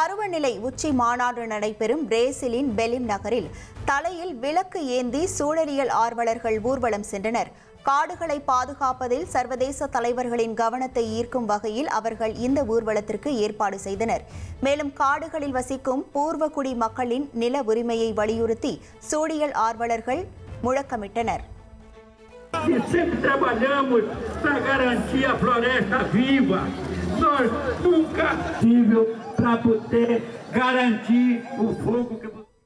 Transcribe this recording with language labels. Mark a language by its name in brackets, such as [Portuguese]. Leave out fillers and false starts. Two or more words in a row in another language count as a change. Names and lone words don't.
[Tamil] நிலை உச்சி மாநாடு நடைபெறும் பிரேசிலின் பெலிம் நகரில் தலையில் விளக்கு ஏந்தி சூழலியல் ஆர்வலர்கள் ஊர்வலம் சென்றனர். காடுகளை பாதுகாப்பதில் சர்வதேச தலைவர்களின் கவனத்தை ஈர்க்கும் வகையில் அவர்கள் இந்த ஊர்வலத்திற்கு ஏற்பாடு செய்தனர். மேலும் காடுகளில் வசிக்கும் பூர்வகுடி மக்களின் நில உரிமையை வலியுறுத்தி சூழியல் ஆர்வலர்கள் முழக்கமிட்டனர். [Portuguese] Sempre trabalhamos para garantir a floresta viva. Nós nunca tivemos para poder garantir o fogo que